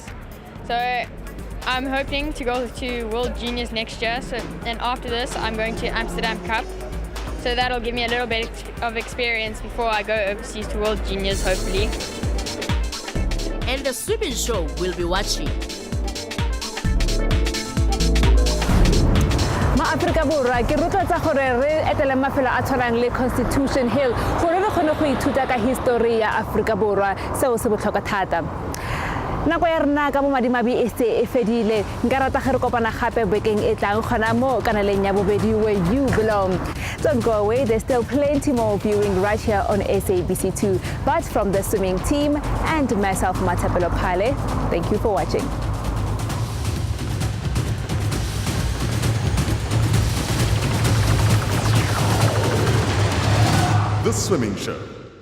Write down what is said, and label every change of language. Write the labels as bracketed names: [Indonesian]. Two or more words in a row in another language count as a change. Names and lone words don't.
[English] So I'm hoping to go to World Juniors next year. And after this, I'm going to Amsterdam Cup. So that'll give me a little bit of experience before I go overseas to World Juniors, hopefully. And the swimming show will be watching. [Tswana] Ma-Afrika Borwa ke rotloetsa gore re etele mafelo a tshwanang le Constitution Hill gore re kgone go ithuta ka history ya Afrika Borwa seo se botlhokwa thata. Nako ya rena ka bo madimabe e se e fedile nka rata ge re kopana gape bekeng e tlang gona mo kanaleng ya bobedi [English] where you belong. Don't go away, there's still plenty more viewing right here on SABC2. But from the swimming team and myself, Matapelo Pale, thank you for watching. The Swimming Show.